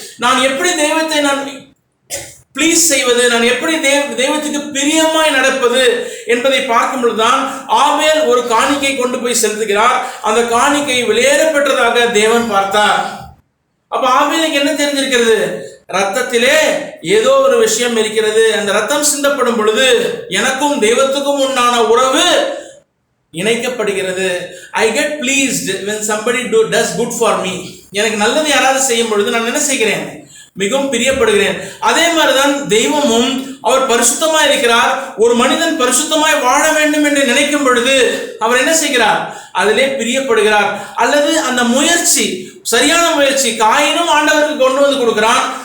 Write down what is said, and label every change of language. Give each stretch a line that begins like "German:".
Tamil: நான் எப்படி தெய்வத்தை நான் ப்ளீஸ் செய்வது, நான் எப்படி தெய்வத்துக்கு பிரியமாய் நடப்பது என்பதை பார்க்கும் பொழுதுதான் ஆபேல் ஒரு காணிக்கை கொண்டு போய் செலுத்துகிறார். அந்த காணிக்கை வெளியேற பெற்றதாக தேவன் பார்த்தார். அப்ப ஆபேலுக்கு என்ன தெரிஞ்சிருக்கிறது? ரத்தத்திலே ஏதோ ஒரு விஷயம் இருக்கிறது. அந்த ரத்தம் சிந்தப்படும் பொழுது எனக்கும் தெய்வத்துக்கும் உண்டான உறவு இணைக்கப்படுகிறது.
English: I get pleased when somebody does good for me.
Tamil: எனக்கு நல்லது யாராவது செய்யும் பொழுது நான் என்ன செய்கிறேன்? மிகவும் பிரியப்படுகிறேன். அதே மாதிரிதான் தெய்வமும், அவர் பரிசுத்தமாய் இருக்கிறார். ஒரு மனிதன் பரிசுத்தமாய் வாழ வேண்டும் என்று நினைக்கும் பொழுது அவர் என்ன செய்கிறார்? அதிலே பிரியப்படுகிறார். அல்லது அந்த முயற்சி, சரியான முயற்சி, காயினும் ஆண்டவருக்கு கொண்டு வந்து கொடுக்கிறான்.